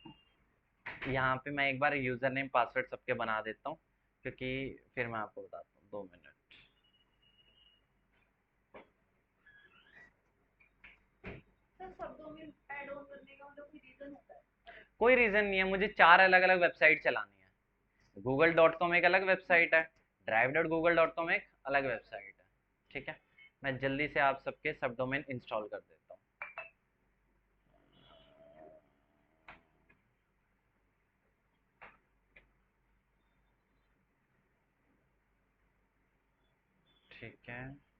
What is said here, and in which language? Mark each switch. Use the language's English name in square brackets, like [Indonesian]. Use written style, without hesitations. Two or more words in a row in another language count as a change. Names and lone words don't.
[Hindi] यहाँ पे मैं एक बार [English] user name password [Hindi] सबके बना देता हूँ, क्योंकि फिर मैं आपको बताता हूँ। 2 मिनट। कोई रीजन नहीं है, मुझे 4 अलग अलग वेबसाइट चलानी है। google.com एक अलग वेबसाइट है, drive.google.com एक अलग वेबसाइट है, ठीक है। मैं जल्दी से आप सबके [English] sub domain install [Hindi] कर देता हूँ। ठीक है,